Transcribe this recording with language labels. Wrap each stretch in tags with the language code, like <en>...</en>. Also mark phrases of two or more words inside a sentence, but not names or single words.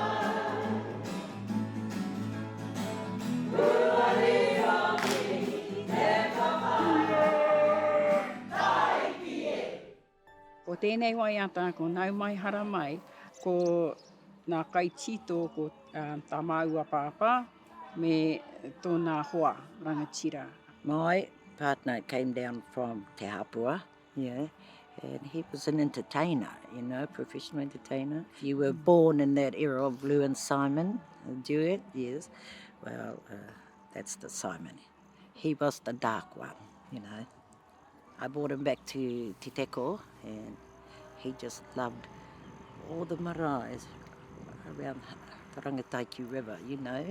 <mi>Kuariro ki te whapa. Taiki e. Ko tēnei waiata, ko nau mai hara mai, ko nā kai tito ko tā māua pāpā, me tōna hoa rangatira.</mi> <en>My partner came down from Te Hapua, yeah, and he was an entertainer, you know, professional entertainer. You were born in that era of Lou and Simon, a duet, yes. Well, that's the Simon. He was the dark one, you know. I brought him back to Te Teko, and he just loved all the maraes around the Rangataiki River, you know.</en>